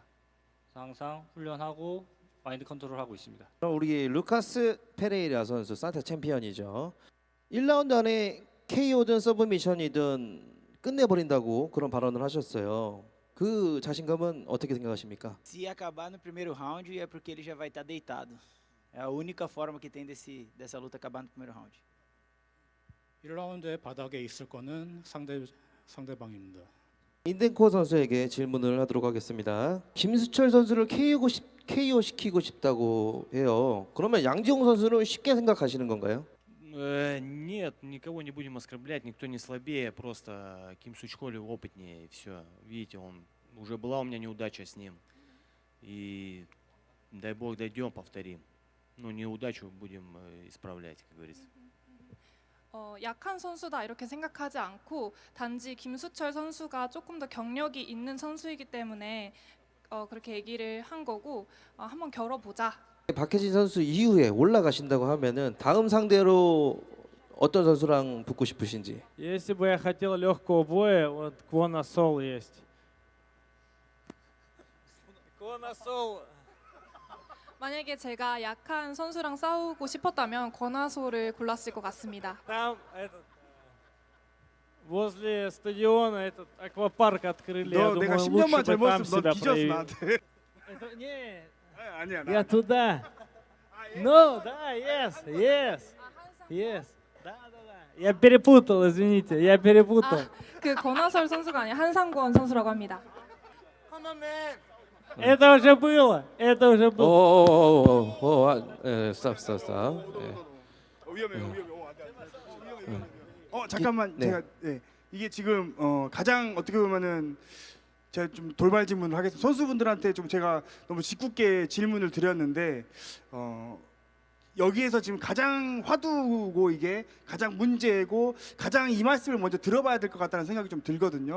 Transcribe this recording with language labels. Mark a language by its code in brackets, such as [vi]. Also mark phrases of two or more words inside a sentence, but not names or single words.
[ko] 항상 훈련하고 마인드 컨트롤하고 있습니다. 그럼 우리 루카스 페레이라 선수 산타 챔피언이죠. 1라운드 안에 KO든 서브미션이든 끝내버린다고 그런 발언을 하셨어요. 그 자신감은 어떻게 생각하십니까? [pt] Se acabar no primeiro round é porque ele já vai estar deitado. É a única forma que tem dessa luta acabar no primeiro round. [ko] 1라운드의 바닥에 있을 거는 상대방입니다. 인덴코 선수에게 질문을 하도록 하겠습니다. 김수철 선수를 KO 시키고 싶다고 해요. 그러면 양지용 선수는 쉽게 생각하시는 건가요? [ru] Нет, никого не будем оскорблять, никто не слабее, просто Ким Сучхоли опытнее, и все. Видите, уже была у меня неудача с ним, и дай бог дойдем, повторим. Ну, неудачу будем исправлять, как говорится. [ko] 약한 선수다 이렇게 생각하지 않고 단지 김수철 선수가 조금 더 경력이 있는 선수이기 때문에 그렇게 얘기를 한 거고 한번 겨뤄보자. 박혜진 선수 이후에 올라가신다고 하면은 다음 상대로 어떤 선수랑 붙고 싶으신지. [ru] Если бы я хотел легкого боя, вот Квона Сол есть. Квона Сол. [ko] 만약에 제가 약한 선수랑 싸우고 싶었다면 권하소를 골랐을 것 같습니다. [ru] Там этот возле стадиона этот аквапарк открыли. Я [ko] 너 내가 [ru] думаю, [ko] 10년만 [ru] лучше бы там [ko] 젊었으면 너 [ru] себя [ko] 뒤졌어 [ru] проявил. [ko] 나한테. [ru] Это не. [ko] 아니야. [ru] Я туда. Ну, да, yes. Да. Я перепутал, извините, я перепутал. [ko] 그 권하솔 선수가 아니라 한상권 선수라고 합니다. [ru] Это уже было. [ko] 스탑. 위험해. 잠깐만 네. 제가 이게 지금 가장 어떻게 보면은 제가 좀 돌발 질문을 하겠습니다. 선수분들한테 좀 제가 너무 짓궂게 질문을 드렸는데 여기에서 지금 가장 화두고 이게 가장 문제고 가장 이 말씀을 먼저 들어봐야 될 것 같다는 생각이 좀 들거든요.